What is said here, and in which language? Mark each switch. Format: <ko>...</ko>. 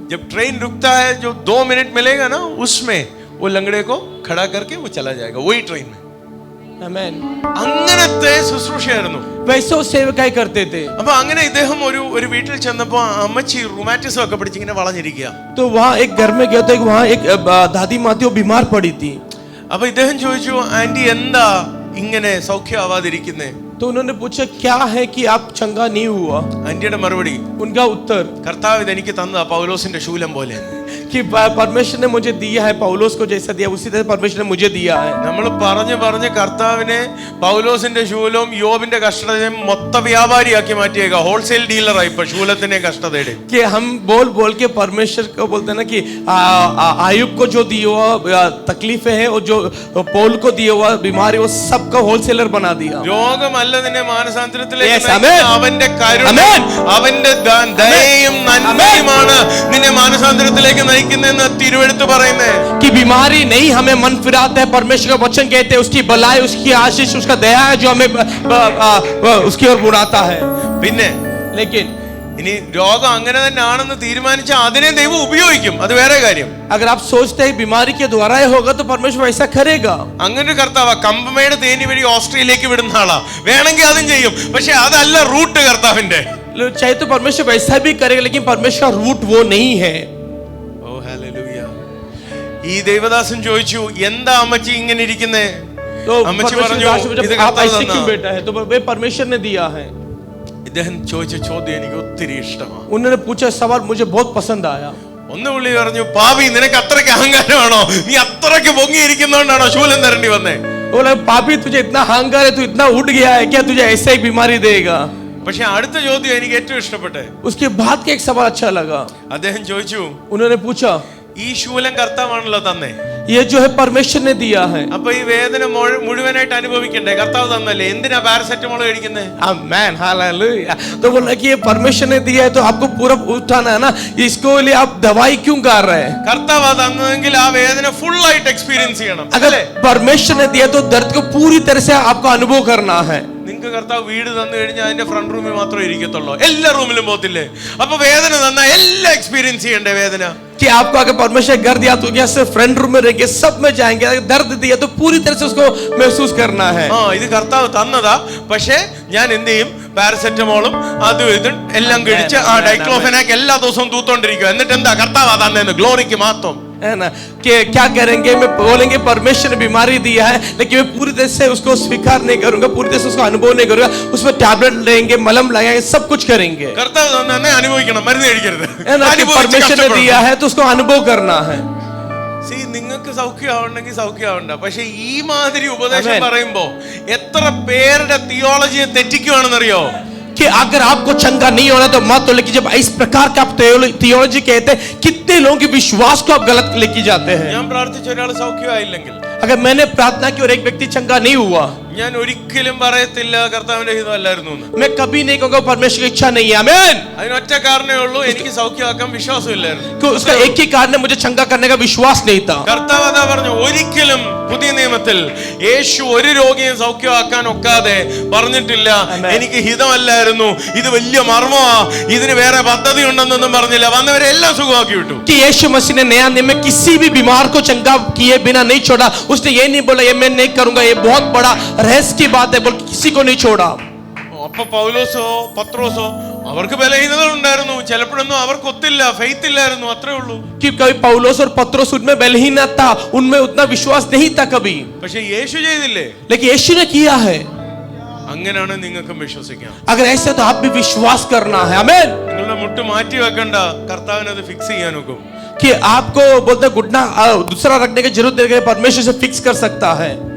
<hi>जब ट्रेन रुकता है जो 2 मिनट मिलेगा ना उसमें वो लंगड़े को खड़ा करके वो चला जाएगा वही ट्रेन में. आमेन.</hi> <ml>അങ്ങനത്തെ ശുശ്രൂഷയായിരുന്നു.</ml> <hi>वैसे वो सेवकाई करते थे.</hi> <ml>അപ്പൊ അങ്ങനെ ഇദ്ദേഹം ഒരു വീട്ടിൽ ചെന്നപ്പോ അമ്മച്ചി റുമാറ്റിസം ഒക്കെ പിടിച്ച് ഇങ്ങനെ വളഞ്ഞിരിക്കുക.</ml> <hi>तो वहाँ एक घर में गया तो वहाँ एक दादी माँ थी, वो बीमार पड़ी थी.</hi> <ml>അപ്പൊ ഇദ്ദേഹം ചോദിച്ചു, ആന്റി എന്താ ഇങ്ങനെ സൗഖ്യമാവാതിരിക്കുന്നേ?</ml> <hi>तो उन्होंने पूछा क्या है कि आप चंगा नहीं हुआ.</hi> <ml>ആന്റിയുടെ മറുപടി,</ml> <hi>उनका उत्तर,</hi> <ml>കർത്താവ് ഇത് എനിക്ക് തന്നതാ പൗലോസിന്റെ ശൂലം പോലെ.</ml> <hi>कि परमेश्वर ने मुझे दिया है, पौलोस को जैसा दिया उसी तरह परमेश्वर ने मुझे दिया है.</hi> <ml>നമ്മൾ പറഞ്ഞു കർത്താവിനെ പൗലോസിന്റെ ശൂലവും യോബിന്റെ കഷ്ടതയും മൊത്ത വ്യാപാരിയാക്കി മാറ്റിയേക്ക. ഹോൾസെയിൽ ഡീലറായി ഇപ്പൊ ശൂലത്തിന്റെ കഷ്ടതയുടെ.</ml> <hi>कि हम बोल के परमेश्वर को बोलते हैं ना कि आयुब को जो दिया हुआ तकलीफें हैं और जो पौल को दिया हुआ बीमारी वो सबका होलसेलर बना दिया.</hi> <ml>രോഗമല്ല നിന്നെ മാനസാന്തരത്തിലേക്ക്</ml> <en>Yes,</en> <ml>നയിക്കുന്നത്.</ml> <en>amen.</en> <ml>അവന്റെ കരുണ,</ml> <en>Amen.</en> <ml>അവന്റെ ദയയും നന്മയുമാണ് നിന്നെ മാനസാന്തരത്തിലേക്ക് നയിക്കുന്നതെന്ന് തിരുവെഴുത്ത് പറയുന്നേ.</ml> <hi>कि बीमारी नहीं हमें मन फिराता है, परमेश्वर का वचन कहते हैं उसकी भलाई, उसकी आशीष, उसका दया है जो हमें उसकी ओर बुलाता है.</hi> <ml>പിന്നെ</ml> <hi>लेकिन</hi> <ml>ഇനി രോഗം അങ്ങനെ തന്നെ ആണെന്ന് തീരുമാനിച്ചാൽ അതിനെ ദൈവം ഉപയോഗിക്കും, അത് വേറെ കാര്യം.</ml> <hi>अगर आप सोचते हैं बीमारी के द्वारा ही होगा तो परमेश्वर ऐसा करेगा.</hi> <ml>അങ്ങനെ കർത്താവ് കമ്പമേട് തേനി വഴി ഓസ്ട്രേലിയയിലേക്ക് വിടുന്ന ആളാ, വേണമെങ്കിൽ അതും ചെയ്യും. പക്ഷെ അതല്ല റൂട്ട് കർത്താവിന്റെ.</ml> <hi>चाहे तो परमेश्वर वैसा भी करेगा, लेकिन परमेश्वर का रूट वो नहीं है.</hi> <ml>ഓ ഹല്ലേലൂയ. ഈ ദേവദാസൻ ചോദിച്ചു, എന്താ അമ്മച്ചി ഇങ്ങനെ ഇരിക്കുന്നേ?</ml> <hi>तो</hi> <ml>അമ്മച്ചി</ml> <hi>परमेश्वर</hi> <ml>പറഞ്ഞു,</ml> <hi>दास मुझे</hi> <ml>ഇത്</ml> <hi>आप</hi> <ml>കർത്താവ്</ml> <hi>ऐसे क्यों</hi> <ml>തന്നതാ.</ml> <hi>बैठा है? तो वे परमेश्वर ने दिया है.</hi> <ml>ഇദ്ദേഹം ചോദിച്ച ചോദ്യം എനിക്ക് ഒത്തിരി ഇഷ്ടമാണ്.</ml> <hi>उन्होंने पूछा सवाल मुझे बहुत पसंद आया.</hi> <ml>ഒന്ന് പുള്ളി പറഞ്ഞു, പാപി നിനക്ക് അത്രയ്ക്ക് അഹങ്കാരമാണോ? നീ അത്രയ്ക്ക് പൊങ്ങിയിരിക്കുന്നോണ്ടാണോ ശൂലം തരേണ്ടി വന്നേ?</ml> <hi>बोला पापी तुझे इतना अहंकार है, तू इतना उठ गया है क्या, तुझे ऐसा ही बीमारी देगा?</hi> <ml>പക്ഷെ അടുത്ത ചോദ്യം എനിക്ക് ഏറ്റവും ഇഷ്ടപ്പെട്ടെ.</ml> <hi>उसके बाद का एक सवाल अच्छा लगा.</hi> <ml>അദ്ദേഹം ചോദിച്ചു,</ml> <hi>उन्होंने पूछा</hi> <ml>ഈ ശൂലം കർത്താവാണല്ലോ തന്നെ,</ml> <hi>ये जो है परमेश्वर ने दिया है.</hi> <ml>അപ്പൊ ഈ വേദന മുഴുവനായിട്ട് അനുഭവിക്കണ്ടേ? കർത്താവ് തന്നല്ലേ, എന്തിനാ പാരസെറ്റമോൾ കഴിക്കുന്നേ?</ml> <hi>Amen hallelujah. तो बोला कि ये परमेश्वर ने दिया है तो आपको पूरा उठाना है ना, इसको लिए आप दवाई क्यों कर रहे हैं?</hi> <ml>കർത്താവ് തന്നെങ്കിൽ ആ വേദന ഫുൾ ആയിട്ട് എക്സ്പീരിയൻസ് ചെയ്യണം.</ml> <hi>अगर परमेश्वर ने दिया तो दर्द को पूरी तरह से आपको अनुभव करना है.</hi> <ml>നിങ്ങൾക്ക് കർത്താവ് വീട് തന്നു കഴിഞ്ഞാൽ അതിന്റെ ഫ്രണ്ട് റൂമിൽ മാത്രമേ ഇരിക്കത്തുള്ളൂ, എല്ലാ റൂമിലും പോകത്തില്ലേ? അപ്പൊ വേദന തന്നാ എല്ലാം എക്സ്പീരിയൻസ് ചെയ്യണ്ടേ വേദന?</ml> <hi>कि आपको अगर परमेश्वर घर दिया तो क्या सिर्फ फ्रंट रूम में रहेंगे, सब में जाएंगे. अगर दर्द दिया तो पूरी तरह से उसको महसूस करना है.</hi> <ml>ആ ഇത് കർത്താവ് തന്നതാ, പക്ഷേ ഞാൻ എന്ത് ചെയ്യും? പാരസെറ്റമോളും അതും ഇതും എല്ലാം കഴിച്ച് ആ ഡൈക്ലോഫെനാക്ക് എല്ലാ ദിവസവും തൂത്തോണ്ടിരിക്കുക. എന്നിട്ട് എന്താ കർത്താവ് തന്നേന്ന് ഗ്ലോറിക്ക് മാത്രം.</ml> <hi>है ना, कि क्या करेंगे, मैं बोलेंगे परमेश्वर ने बीमारी दिया है लेकिन मैं पूरी तरह से उसको स्वीकार नहीं करूंगा, पूरी तरह से उसको अनुभव नहीं करूंगा, उसमें टैबलेट लेंगे, मलम लगाएंगे, सब कुछ करेंगे,</hi> <ml>കർത്താവ് തന്നെ അനുഭവിക്കണം, മരുന്ന് കഴിക്കരുത്.</ml> <hi>है ना, कि परमेश्वर ने दिया है तो उसको अनुभव करना है.</hi> <ml>നിങ്ങൾക്ക് സൗഖ്യമാവണമെങ്കിൽ സൗഖ്യമാവണ്ട, പക്ഷെ ഈ മാതിരി ഉപദേശം പറയുമ്പോ എത്ര പേരുടെ തിയോളജിയെ തെറ്റിക്കുവാണെന്നറിയോ?</ml> <hi>कि अगर आपको चंगा नहीं होना तो मत हो, लेकिन जब इस प्रकार का आप थियोलॉजी कहते हैं, कितने लोगों के विश्वास को आप गलत लेके जाते हैं.</hi> <ml>ഞാൻ പ്രാർത്ഥിച്ച ഒരാൾ സൗഖ്യമായില്ലെങ്കിൽ,</ml> <hi>अगर मैंने प्रार्थना की और एक व्यक्ति चंगा नहीं हुआ,</hi> <ml>ഞാൻ ഒരിക്കലും പറയത്തില്ല കർത്താവിന്റെ ഹിതമല്ലായിരുന്നു എന്ന്.</ml> <hi>मैं कभी नहीं कहूंगा परमेश्वर की इच्छा नहीं है. आमीन.</hi> <ml>അതിനൊറ്റ കാരണമേ ഉള്ളൂ, എനിക്ക് സൗഖ്യമാക്കാൻ വിശ്വാസമില്ലായിരുന്നു.</ml> <hi>कि उसका एक ही कारण है, मुझे चंगा करने का विश्वास नहीं था.</hi> <ml>കർത്താവ് അതാ പറഞ്ഞു, ഒരിക്കലും പുതിയ നിയമത്തിൽ യേശു ഒരു രോഗിയെ സൗഖ്യമാക്കാൻ ഒക്കാതെ പറഞ്ഞിട്ടില്ല എനിക്ക് ഹിതമല്ലായിരുന്നു, ഇത് വലിയ മർമ്മമാ, ഇതിന് വേറെ പദ്ധതി ഉണ്ടെന്നൊന്നും പറഞ്ഞില്ല. വന്നവരെ എല്ലാം സുഖമാക്കി വിട്ടു.</ml> <hi>कि यीशु मसीह ने नया नियम में किसी भी बीमार को चंगा किए बिना नहीं छोड़ा. उसने ये नहीं बोला ये मैं नहीं करूंगा, ये बहुत बड़ा रहस्य की बात है, बोल किसी को नहीं छोड़ा.</hi> <ml>അപ്പൊ പൗലോസോ പത്രോസോ അവർക്ക് ബലഹീനത ഉണ്ടായിരുന്നു, ചിലപ്പോഴൊന്നും അവർക്ക് ഒത്തില്ല, ഫെയ്ത്ത് ഇല്ലായിരുന്നു, അത്രേ ഉള്ളൂ.</ml> <hi>कि कभी पौलुस और पत्रोस उनमें बलहीनता था, उनमें उतना विश्वास नहीं था कभी,</hi> <ml>പക്ഷെ യേശു ചെയ്തില്ലേ?</ml> <hi>लेकिन यीशु ने किया है.</hi> <ml>അങ്ങനെയാണ് നിങ്ങൾക്കും വിശ്വസിക്കാം.</ml> <hi>अगर ऐसे तो आप भी विश्वास करना है. आमीन.</hi> <ml>നിങ്ങളുടെ മുട്ട് മാറ്റി വെക്കണ്ട, കർത്താവിനത് ഫിക്സ് ചെയ്യാൻ നോക്കും.</ml> <hi>कि आपको बोलते घुटना दूसरा रखने की जरूरत नहीं, परमेश्वर से फिक्स कर सकता है.</hi>